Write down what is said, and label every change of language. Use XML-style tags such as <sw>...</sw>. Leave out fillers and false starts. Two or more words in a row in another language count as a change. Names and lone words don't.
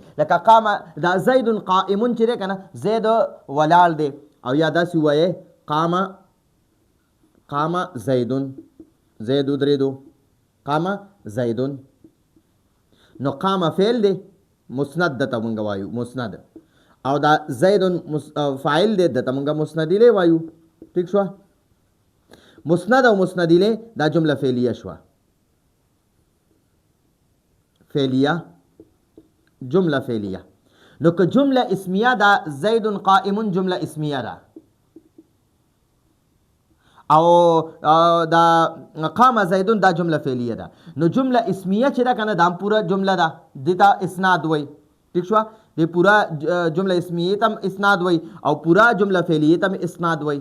<ps>لکه قام، دا</ps> <ar>زید قائمون</ar> <ps>چې دی که نه، زید ولاړ دی، او یا داسې ووایې</ps> <ar>قام زیدون،</ar> <ps>زید ودرېدو،</ps> <ar>قام زیدون.</ar> <ps>نو قام فعل دی، مسند دته مونږ وایو، مسند. او دا زیدون فاعل دی، دته مونږ مسند الیه وایو. ټیک شوه؟ مسند او مسند الیه دا جمله فعلیه شوه. جمله فعلیه. نو که جمله اسمیه ده،</ps> <ar>زید قائم</ar> <ps>جمله اسمیه ده، او دا</ps> <ar>قام زیدون</ar> <ps>دا جمله فعلیه ده. نو جمله اسمیه چې ده که نه، دا هم پوره جمله ده، دې ته اسناد وایي. ټیک شوه؟ دې پوره جمله اسمیه ته هم اسناد وایي، او پوره جمله فعلیه ته هم اسناد وایي.</ps>